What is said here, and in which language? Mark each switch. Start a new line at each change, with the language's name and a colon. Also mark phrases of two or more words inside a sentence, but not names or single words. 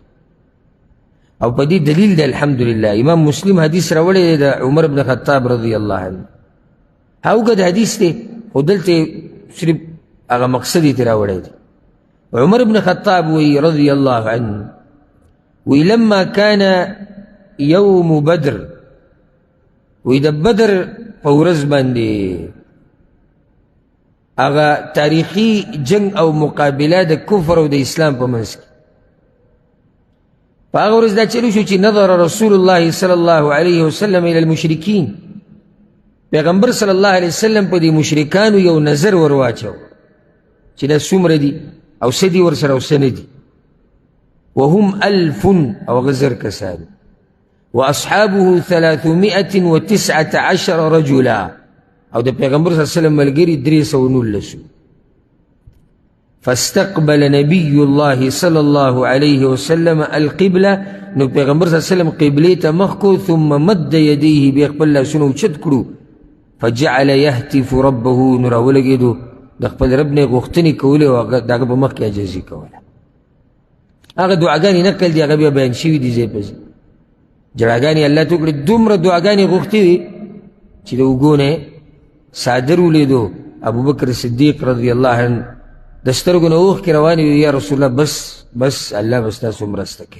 Pashto: او په دې دلیل دی الحمدلله امام مسلم حدیث راوړی دی د عمر بن خطاب
Arabic: رضی الله عنه.
Pashto: اوږد حدیث دی خو دلته صرف هغه مقصد یې ترې راوړی دی. عمر بن خطاب وی
Arabic: رضی الله عنه
Pashto: وی
Arabic: لما كان يوم بدر،
Pashto: وی د بدر په ورځ باندې هغه تاریخي جنگ او مقابله د کفر او د اسلام په منځ کې په هغه ورځ دا چلو شو چې
Arabic: نظر رسول الله صلی الله علیه وسلم الى المشرکین،
Pashto: پیغمبر
Arabic: صلی الله علیه وسلم
Pashto: په دې مشرکانو یو نظر ور واچو چې دا څومره دي او څه دي ورسره او څه نه دي. وهم 1000 او غزر کسان
Arabic: واصحابه 319 رجلا،
Pashto: او د پیغمبر
Arabic: صلی الله علیه وسلم
Pashto: ملګري 319.
Arabic: فاستقبل
Pashto: نبي الله
Arabic: صلى الله عليه وسلم القبلة،
Pashto: نو پیغمبر
Arabic: صلی الله علیه وسلم
Pashto: قبلې ته مخ کو،
Arabic: ثم مد يديه
Pashto: بیا خپل لاسونه اوچت کړو،
Arabic: فجعل يهتف ربه،
Pashto: نو راولګېدو د خپل رب نه غوښتنې کولې او د هغه په مخ کې عاجزي کوله. هغه دعاګانې نقل دي، هغه بیا بیان شوي دي ځای په ځای. جړاګانې الله ته وکړې، دومره دعاګانې غوښتې وي چې د اوږو نه صادر ولیدو ابوبکر صدیق
Arabic: رضی الله عنه
Pashto: د سترګو نه اوښکې روانې وي، یا رسول الله بس بس الله بس تاسو مرسته کوي.